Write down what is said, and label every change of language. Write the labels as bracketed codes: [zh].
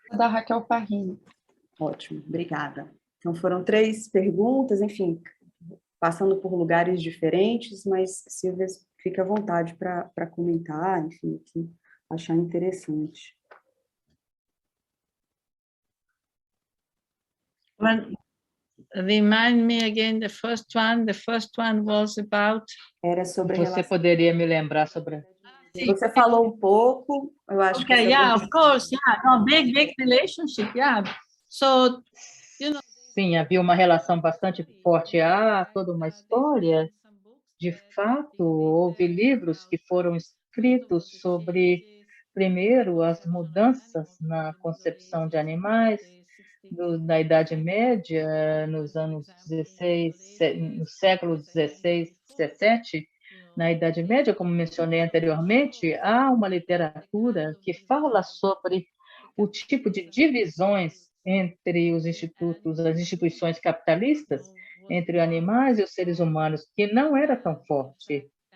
[pt] Da Raquel Parrini. Ótimo, obrigada. Então, foram 3 perguntas, enfim, passando por lugares diferentes, mas Silvia, fica à vontade para comentar, enfim, o que achar interessante. [en] Remind me again the first one. The first one was about. [pt] Era sobre Você poderia me lembrar sobre? Você falou um pouco, eu acho que. [en] Okay, yeah, of course, yeah, no, big relationship, yeah. So, you know. [pt] Sim, havia uma relação bastante forte. Há toda uma história. De fato, houve livros que foram escritos sobre, primeiro, as mudanças na concepção de animais, na Idade Média, nos anos 16, no século 16, 17, na Idade Média, como mencionei anteriormente, há uma literatura que fala sobre o tipo de divisões entre os institutos, as instituições capitalistas, entre animais e os seres humanos, que não era tão forte.